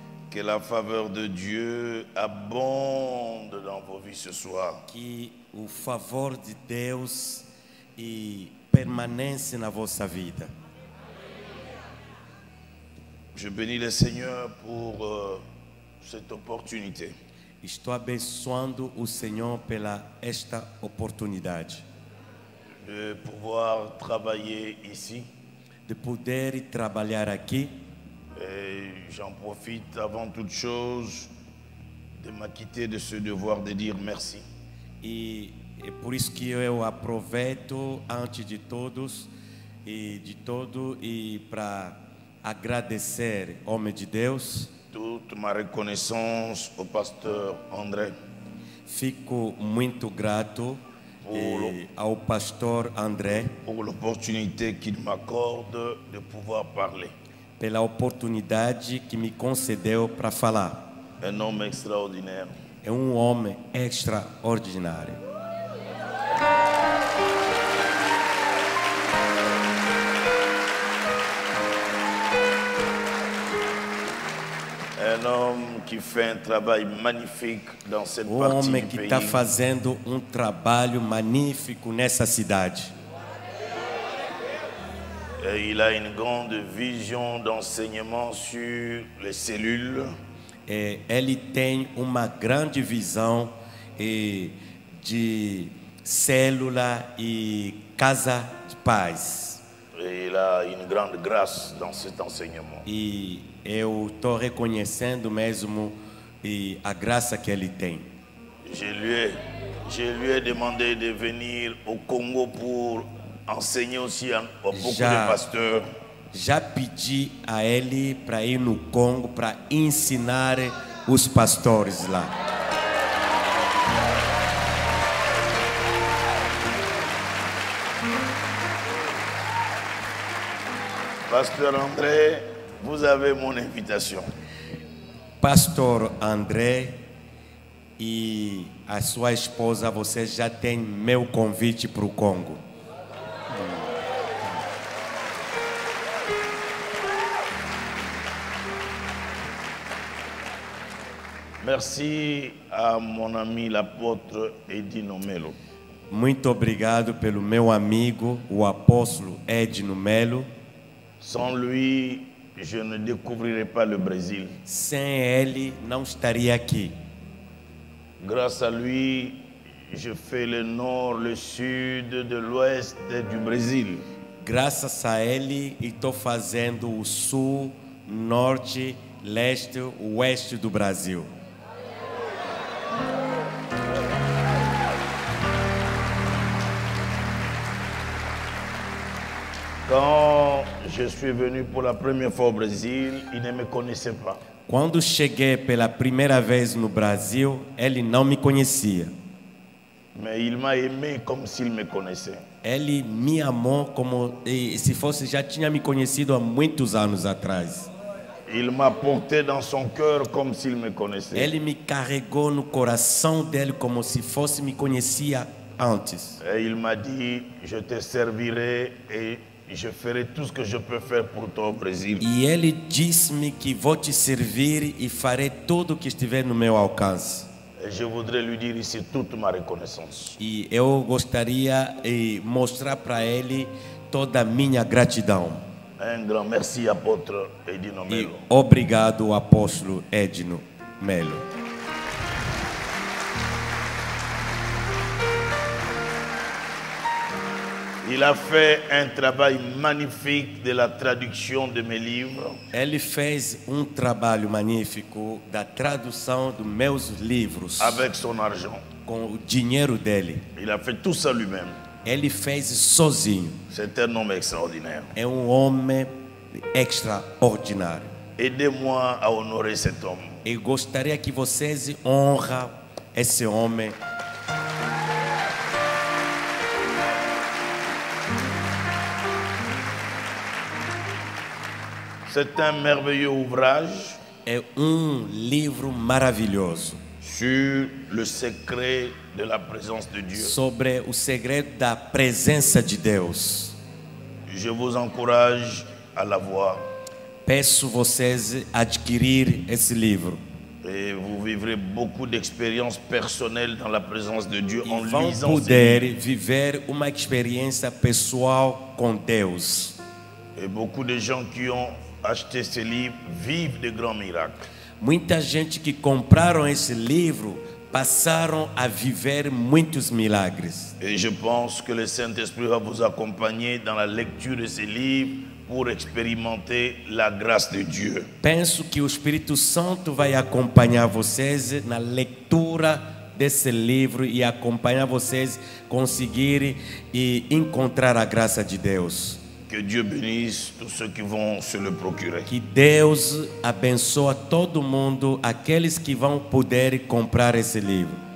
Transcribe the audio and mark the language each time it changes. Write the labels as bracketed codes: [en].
[fr] Que la faveur de Dieu abonde dans vos vies ce soir. [pt] Que o favor de Deus permanece na vossa vida. [fr] Je bénis le Seigneur pour cette opportunité. [pt] Estou abençoando o Senhor pela esta oportunidade [fr] De pouvoir travailler ici. [pt] de poder trabalhar aqui. [fr] Et j'en profite avant toute chose de m'acquitter de ce devoir de dire merci. [pt] E é por isso que eu aproveito antes de todos e para agradecer, homem de Deus. [fr] Toute ma reconnaissance au pasteur André [pt] Fico muito grato ao pastor André [fr] pour l'opportunité qu'il m'accorde de pouvoir parler. [pt] pela oportunidade que me concedeu para falar. [fr] Un homme extraordinaire. [pt] É um homem extraordinário. [fr] Un homme qui fait un travail magnifique dans cette partie [pt] Homem [fr] du [pt] que [fr] pays. [pt] está fazendo um trabalho magnífico nessa cidade. [fr] Et il a une grande vision d'enseignement sur les cellules. [pt] Ele tem uma grande visão de célula e casa de paz. [fr] Et il a une grande grâce dans cet enseignement. [pt] E eu estou reconhecendo mesmo a graça que ele tem. [fr] Je lui ai demandé de venir au Congo pour enseigner aussi à beaucoup de pasteurs. [pt] Já pedi a ele para ir no Congo para ensinar os pastores lá. [fr] Pasteur André, vous avez mon invitation. [pt] Pastor André e a sua esposa, você já tem meu convite para o Congo. [fr] Merci à mon ami l'apôtre Edino Melo. [pt] Muito obrigado pelo meu amigo, o apóstolo Edno Melo. [fr] Sans lui, je ne découvrirai pas le Brésil. [pt] Sem ele, não estaria aqui. [fr] Grâce à lui, je fais le nord, le sud, de l'ouest du Brésil. [pt] Graças a ele, estou fazendo o sul, norte, leste, oeste do Brasil. [fr] Quand je suis venu pour la première fois au Brésil, il ne me connaissait pas. [pt] Quando cheguei pela primeira vez no Brasil, ele não me conhecia. [fr] Mais il m'a aimé comme s'il me connaissait. [pt] Ele me amou como se fosse já tinha me conhecido há muitos anos atrás. [fr] Il m'a porté dans son cœur comme s'il me connaissait. [pt] Ele me carregou no coração dele como se fosse me conhecia antes. [fr] Et il m'a dit, je te servirai et je ferai tout ce que je peux faire pour toi au Brésil. [pt] E ele disse-me que vou te servir e farei tudo o que estiver no meu alcance. [fr] Et je voudrais lui dire ici toute ma reconnaissance. [pt] E eu gostaria de mostrar para ele toda a minha gratidão. [fr] Un grand merci, apôtre Edino [pt] E [fr] Melo. [pt] obrigado, apóstolo Edno Melo. [fr] Il a fait un travail magnifique de la traduction de mes livres. [pt] Ele fez um trabalho magnífico da tradução dos meus livros [fr] Avec son argent. [pt] com o dinheiro dele. [fr] Il a fait tout ça lui-même. [pt] Ele fez sozinho. [fr] C'est un homme extraordinaire. [pt] É um homem extraordinário. [fr] Aidez-moi à honorer cet homme. [pt] Eu gostaria que vocês honram esse homem. [fr] C'est un merveilleux ouvrage [pt] é livro maravilhoso [fr] sur le secret de la présence de Dieu. [pt] sobre o segredo da presença de Deus. [fr] Je vous encourage à l'avoir. [pt] Peço vocês adquirir esse livro. [fr] Et vous vivrez beaucoup d'expériences personnelles dans la présence de Dieu en [pt] E vão [fr] lisant ce [pt] poder [fr] livre. [pt] viver uma experiência pessoal com Deus. [fr] Et beaucoup de gens qui ont acheté ce livre vivent de grands miracles. [pt] Muita gente que compraram esse livro passaram a viver muitos milagres. [fr] Et je pense que le Saint-Esprit va vous accompagner dans la lecture de ce livre pour expérimenter la grâce de Dieu. [pt] Penso que o Espírito Santo vai acompanhar vocês na leitura desse livro e acompanhar vocês conseguirem e encontrar a graça de Deus. [fr] Que Dieu bénisse tous ceux qui vont se le procurer. [pt] Que Deus abençoe todo mundo, aqueles que vão poder comprar esse livro.